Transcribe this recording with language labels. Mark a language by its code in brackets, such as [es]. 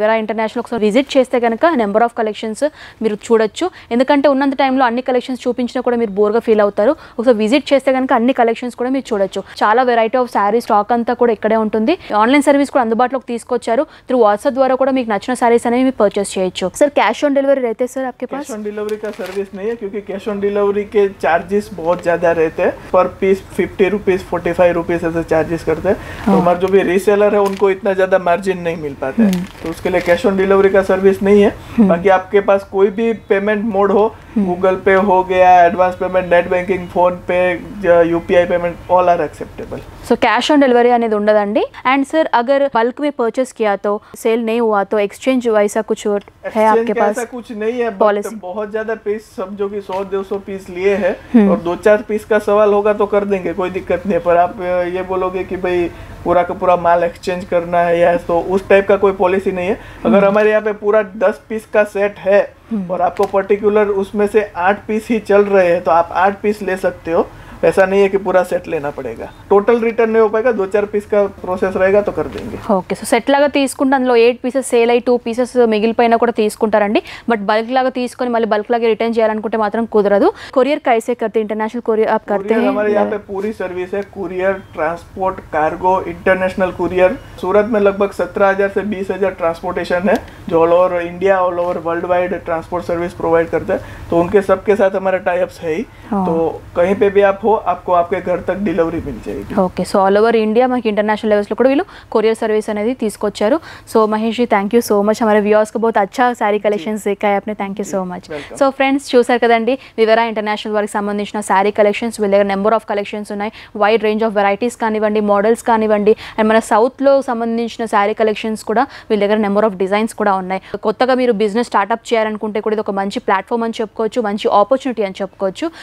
[te] వివరా international ఒకసారి visit చేస్తే కనుక నెంబర్ ఆఫ్ కలెక్షన్స్ మీరు చూడొచ్చు. ఎందుకంటే ఉన్నంత టైంలో అన్ని కలెక్షన్స్ చూపించినా కూడా మీరు బోర్గా ఫీల్ అవుతారు. ఒకసారి విజిట్ చేస్తే కనుక అన్ని కలెక్షన్స్ కూడా మీరు చూడొచ్చు. చాలా వెరైటీ ఆఫ్ శారీ స్టాక్ అంతా కూడా ఇక్కడే ఉంటుంది. ఆన్లైన్ సర్వీస్ కూడా అందుబాటులోకి తీసుకొచ్చారు. త్రూ వాట్సాప్ ద్వారా కూడా మీకు నచ్చిన సారీస్ అనేవి మీరు పర్చేస్ చేయొచ్చు. [hi] సార్ कैश ऑन डिलीवरी रहते हैं सर आपके पास? कैश ऑन डिलीवरी का सर्विस नहीं है क्योंकि कैश ऑन डिलीवरी के चार्जेस बहुत ज़्यादा रहते हैं. पर पीस 50 रुपीज़ 45 रुपीज़ ऐसे चार्जेस करते हैं. तो हमारे जो भी रीसेलर है उनको इतना ज़्यादा मार्जिन नहीं मिल पाता है. तो उसके लिए कैश ऑन डिलीवरी का सर्विस नहीं है. बाकी आपके पास कोई भी पेमेंट मोड हो, गूगल पे हो गया, advance payment, net banking, phone पे, UPI payment, all are acceptable. [te] So cash on delivery అనేది ఉండదండి. అండ్ [hi] सर अगर बल्क में परचेस किया तो सेल नहीं हुआ तो एक्सचेंज वैसा कुछ है आपके पास? ऐसा कुछ नहीं है. पॉलिसी बहुत ज्यादा पीस समझो कि 100-200 पीस लिए हैं और 2-4 पीस का सवाल होगा तो कर देंगे, कोई दिक्कत नहीं है. पर आप ये बोलोगे कि भाई पूरा का पूरा माल एक्सचेंज करना है या तो उस टाइप का कोई पॉलिसी नहीं है. अगर हमारे यहाँ पे पूरा 10 पीस का सेट है और आपको पर्टिकुलर उसमें से 8 पीस ही चल रहे हैं तो आप 8 पीस ले सकते हो. ऐसा नहीं है कि पूरा सेट लेना पड़ेगा. टोटल रिटर्न नहीं हो पाएगा. 2-4 पीस का प्रोसेस रहेगा तो कर देंगे. [te] ఓకే. సో సెట్ లాగా తీసుకుంటే అందులో 8 పీసెస్ సేల్ అయ్యి 2 పీసెస్ మిగిలిపోయినా కూడా తీసుకుంటారండి. బట్ బల్క్ లాగా తీసుకొని మళ్ళీ బల్క్ లాగా రిటర్న్ చేయాలనుకుంటే మాత్రం కుదరదు. [hi] కొరియర్ कैसे करते हैं? इंटरनेशनल कोरियर आप करते हैं? हमारे यहाँ पे पूरी सर्विस है. Courier, transport, cargo, international courier. सूरत में लगभग 17,000 से 20,000 ट्रांसपोर्टेशन है जो all over India, all over world wide transport service provide करते हैं. तो उनके सबके साथ हमारा टाई अप्स है ही. तो कहीं पे भी आप हो आपको आपके घर तक डिलीवरी मिल जाएगी. [te] Okay. So all over India మనకి ఇంటర్నేషనల్ లెవెల్స్లో కూడా వీళ్ళు కొరియర్ సర్వీస్ అనేది తీసుకొచ్చారు. So Mahesh ji thank you so much. [hi] हमारे व्यूअर्स को बहुत अच्छा सारी कलेक्शंस दिखाए आपने. [te] Thank you so much. So friends చూసారు కదండి వివరా ఇంటర్నేషనల్ వారికి సంబంధించిన శారీ కలెక్షన్స్. వీళ్ళ దగ్గర నెంబర్ ఆఫ్ కలెక్షన్స్ ఉన్నాయి. వైడ్ రేంజ్ ఆఫ్ వెరైటీస్ కానివ్వండి, మోడల్స్ కానివ్వండి, అండ్ మన సౌత్లో సంబంధించిన శారీ కలెక్షన్స్ కూడా వీళ్ళ దగ్గర నెంబర్ ఆఫ్ డిజైన్స్ కూడా ఉన్నాయి. కొత్తగా మీరు బిజినెస్ స్టార్ట్అప్ చేయాలనుకుంటే కూడా ఇది ఒక మంచి ప్లాట్ఫామ్ అని చెప్పుకోవచ్చు, మంచి ఆపర్చునిటీ అని చెప్పుకోవచ్చు.